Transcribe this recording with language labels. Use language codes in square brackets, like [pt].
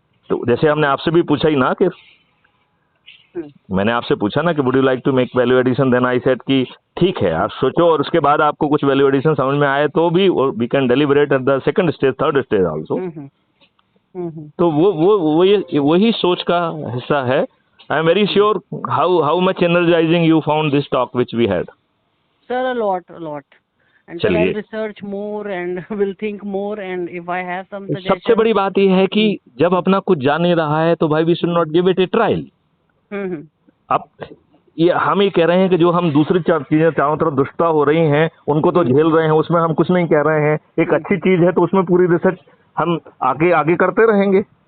[hi] तो जैसे हमने आपसे भी पूछा ही ना कि मैंने आपसे पूछा ना कि [en] would you like to make value addition, then I said [hi] कि ठीक है आप सोचो, और उसके बाद आपको कुछ वैल्यू एडिशन समझ में आए तो भी [en] We can deliberate at the second stage, third stage also. [hi] तो वो ये वही सोच का हिस्सा है. [en] I am very sure. How much energising you found this talk which we had? Sir, a lot. And sir, I'll research more and will think more, and if I have some suggestions. [hi] सबसे बड़ी बात यह है कि जब अपना कुछ जान नहीं रहा है तो भाई [en] We should not give it a trial. [hi] अब ये हम ये कह रहे हैं कि जो हम दूसरी चीजें चारों तरफ दुष्टता हो रही हैं उनको तो झेल रहे हैं, उसमें हम कुछ नहीं कह रहे हैं. एक अच्छी चीज है तो उसमें पूरी रिसर्च हम आगे करते रहेंगे.